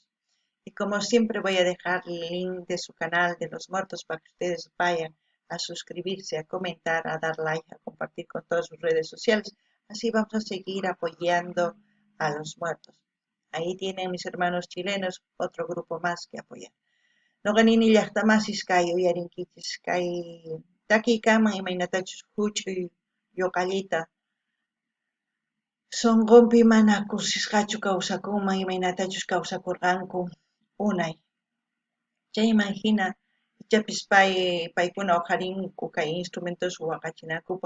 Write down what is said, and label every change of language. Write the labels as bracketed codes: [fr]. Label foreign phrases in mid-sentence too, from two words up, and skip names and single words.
[es] Y como siempre voy a dejar el link de su canal de los muertos para que ustedes vayan a suscribirse, a comentar, a dar like, a compartir con todas sus redes sociales. Así vamos a seguir apoyando a los muertos. Ahí tienen mis hermanos chilenos, otro grupo más que apoyar. [qu] Noqanini llaqtamasis kay uyarinkichis kay takiykaman imaynatachus huch'uy yoqallita sunqunpi mana kusisqachu kawsakunman imaynatachus kawsakurqanku unay. Chayman hina ichapis paykuna uqharinku kay instrumentos waqachinakupaq.